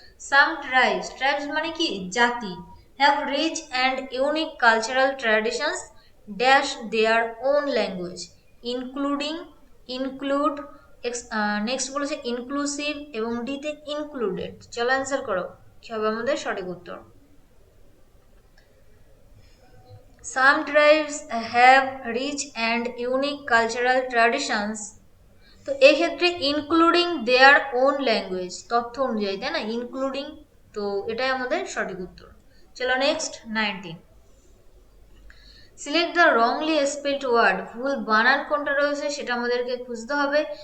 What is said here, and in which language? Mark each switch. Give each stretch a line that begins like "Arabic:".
English: some tribes, tribes
Bangla: মানে কি? জাতি,
English: Have rich and unique cultural traditions dash their own language including, include, next বলেছে inclusive, এবং ডিতে included.
Bangla: চলো অ্যান্সার করো, কি হবে আমাদের সঠিক উত্তর?
English: Some tribes have rich and unique cultural traditions.
Bangla: তো এক্ষেত্রে ইনক্লুডিং দেয়ার ওন ল্যাঙ্গুয়েজ, তথ্য অনুযায়ী, তাই না? ইনক্লুডিং, তো এটাই আমাদের সঠিক উত্তর। চলো next 19,
English: select the wrongly spelled word,
Bangla: ভুল বানান কোনটা রয়েছে সেটা আমাদেরকে খুঁজতে হবে।